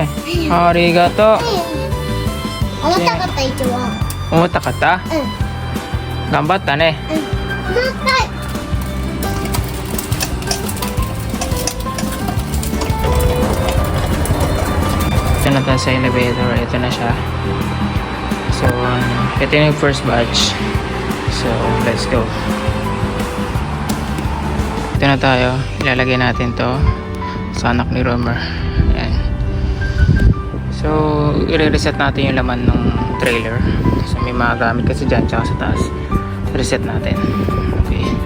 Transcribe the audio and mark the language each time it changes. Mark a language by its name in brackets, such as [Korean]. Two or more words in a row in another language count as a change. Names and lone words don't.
[Japanese] Arigato. 重たかった一番。重たかった？頑張ったね。重たい。 [Filipino] Ito na tayo sa elevator. Ito na siya. So, ito yung [English] first batch. So, let's go. [Filipino] Ito na tayo. Ilalagay natin to sa anak ni Romer. Ayan. So, i-reset natin yung laman ng trailer. So, may mga gamit kasi dyan tsaka sa taas. Reset natin. Okay.